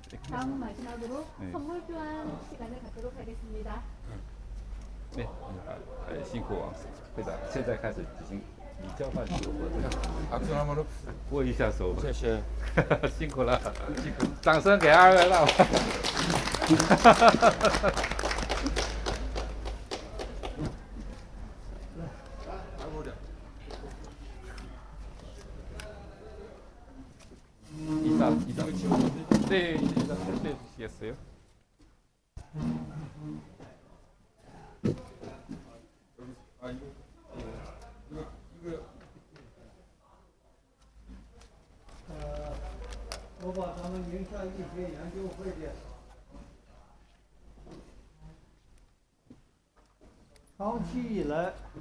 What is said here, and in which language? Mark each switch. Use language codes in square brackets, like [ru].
[ko] 다음 마지막으로 선물 교환 시간을 갖도록 하겠습니다. [zh] 对，辛苦王会长，现在开始进行礼交换这个活动。 [ko] 박수 한번 [zh] 握一下手吧，谢谢。辛苦了，掌声给二位了。 [ko] 이상. 네, 일단 설명해 주시겠어요? [zh] 어, 我把咱们宁夏医学研究会的长期以来，